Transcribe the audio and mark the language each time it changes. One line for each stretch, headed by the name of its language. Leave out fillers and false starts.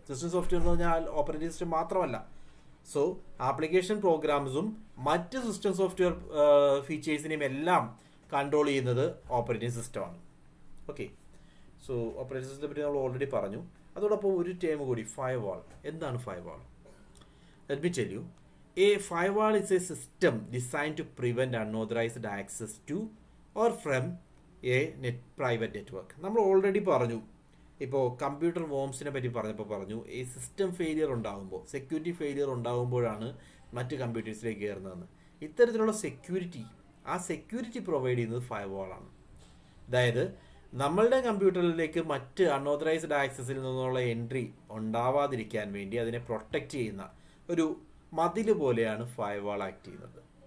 Malayalam: System software എന്ന് പറഞ്ഞാൽ operating system മാത്രമല്ല. സോ ആപ്ലിക്കേഷൻ പ്രോഗ്രാംസും മറ്റ് സിസ്റ്റം സോഫ്റ്റ്വെയർ ഫീച്ചേഴ്സിനെയും എല്ലാം കൺട്രോൾ ചെയ്യുന്നത് ഓപ്പറേറ്റിംഗ് സിസ്റ്റമാണ്. ഓക്കെ, സോ ഓപ്പറേറ്റിംഗ് സിസ്റ്റത്തെ പറ്റി നമ്മൾ ഓൾറെഡി പറഞ്ഞു. അതോടൊപ്പം ഒരു ടേം കൂടി, ഫയർവാൾ. എന്താണ് firewall?
English: Let me tell you. A firewall is a system designed to prevent unauthorized access to or from a private network.
Malayalam: നമ്മൾ ഓൾറെഡി പറഞ്ഞു, ഇപ്പോൾ കമ്പ്യൂട്ടർ വോംസിനെ പറ്റി പറഞ്ഞപ്പോൾ പറഞ്ഞു, ഈ സിസ്റ്റം ഫെയിലിയർ ഉണ്ടാകുമ്പോൾ, സെക്യൂരിറ്റി ഫെയിലിയർ ഉണ്ടാകുമ്പോഴാണ് മറ്റ് കമ്പ്യൂട്ടേഴ്സിലേക്ക് കയറുന്നതെന്ന്. ഇത്തരത്തിലുള്ള ആ സെക്യൂരിറ്റി പ്രൊവൈഡ് ചെയ്യുന്നത് ഫയർവാളാണ്. അതായത് നമ്മളുടെ കമ്പ്യൂട്ടറിലേക്ക് മറ്റ് അൺഓതറൈസ്ഡ് ആക്സസിൽ നിന്നുള്ള എൻട്രി ഉണ്ടാവാതിരിക്കാൻ വേണ്ടി അതിനെ പ്രൊട്ടക്റ്റ് ചെയ്യുന്ന ഒരു മതിൽ പോലെയാണ് ഫയർവാൾ ആക്ട് ചെയ്യുന്നത്.